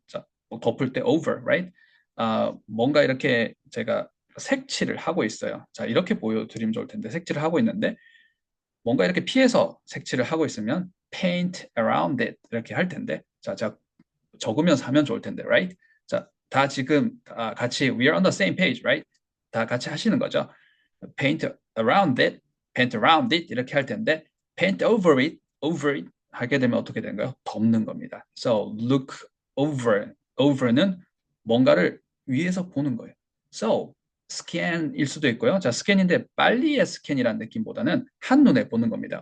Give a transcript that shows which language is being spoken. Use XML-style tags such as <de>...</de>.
<ko>자, 덮을 때</ko> <en>over, right?</en> <ko>뭔가 이렇게 제가 색칠을 하고 있어요. 자, 이렇게 보여드리면 좋을 텐데 색칠을 하고 있는데 뭔가 이렇게 피해서 색칠을 하고 있으면</ko> <en>paint around it</en> <ko>이렇게 할 텐데 자, 적으면서 하면 좋을 텐데, right? 자, 다 지금 같이</ko> <en>we are on the same page, right?</en> <ko>다 같이 하시는 거죠.</ko> <en>paint around it</en> <ko>이렇게 할 텐데</ko> <en>paint over it</en> <ko>하게 되면 어떻게 되는가요? 덮는 겁니다.</ko> <en>So look over</en> <ko>는 뭔가를 위에서 보는 거예요. So 스캔일 수도 있고요. 자, 스캔인데 빨리의 스캔이라는 느낌보다는 한눈에 보는 겁니다.</ko>